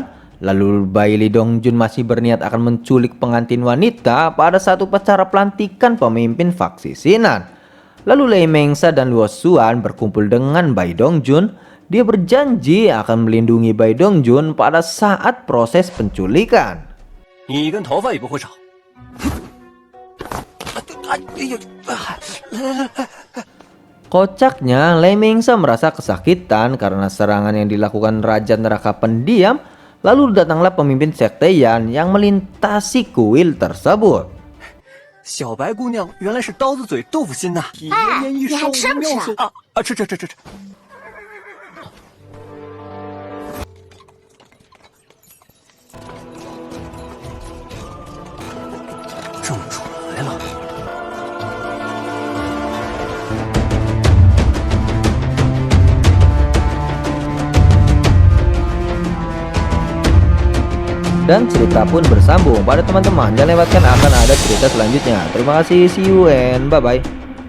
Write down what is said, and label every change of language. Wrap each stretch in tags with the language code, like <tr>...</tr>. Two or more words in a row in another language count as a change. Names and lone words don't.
<id>Lalu Bai Li Dongjun masih berniat akan menculik pengantin wanita pada satu upacara pelantikan pemimpin faksi Xingnan. Lalu Lei Mengsa dan Luo Xuan berkumpul dengan Bai Dongjun. Dia berjanji akan melindungi Bai Dongjun pada saat proses penculikan.</id> <zh>你一根头发也不会少。 Kocaknya, Lei Mengsa merasa kesakitan karena serangan yang dilakukan Raja Neraka Pendiam. Lalu datanglah pemimpin Sekte Yan yang melintasi kuil tersebut. 小白姑娘原来是刀子嘴豆腐心呐！一年一你还吃不吃啊？吃。正主来了。</zh> <id>Dan cerita pun bersambung pada teman-teman. Jangan lewatkan, akan ada cerita selanjutnya. Terima kasih,</id> <en>see you and bye-bye.</en>